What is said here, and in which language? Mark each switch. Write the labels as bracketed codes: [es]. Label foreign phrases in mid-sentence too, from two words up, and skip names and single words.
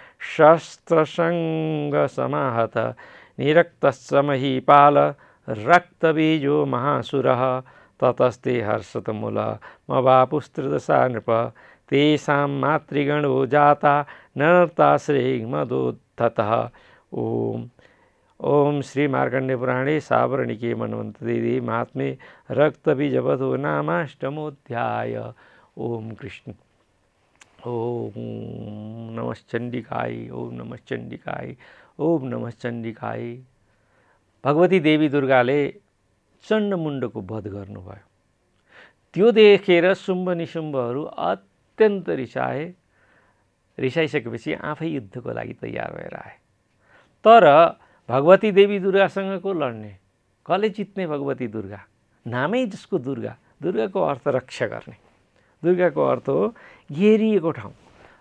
[sa] शस्त्रसङ्गसमाहत निरक्तश्च महीपाल रक्तबीजो महासुरः ततस्ते हर्षतमुलमवापुस्त्रिदशा नृप तेषां मातृगणो जाता नर्ताश्रेमदोद्धतः ओम श्री मार्कण्डेय पुराणे सावर्णिके मन्वन्तरी महात्म्ये रक्तबीजवधो नामाष्टमोऽध्याय। ओम कृष्ण ओम नमः चण्डिकाय ओम नमः चण्डिकाय ओम नमः चण्डिकाय। [ne] भगवती देवी दुर्गाले चण्डमुण्डको वध गर्नुभयो। त्यो देखेर शुम्भ निशुम्भहरू अत्यन्त रिसाइसकेपछि आफै युद्धको लागि तयार भएर आए। तर भगवती देवी दुर्गासँग को लड्ने, कसले जित्ने? भगवती दुर्गा, नामै जसको दुर्गा, दुर्गाको अर्थ रक्षा गर्ने, दुर्गाको अर्थ हो घेरिएको ठाउँ।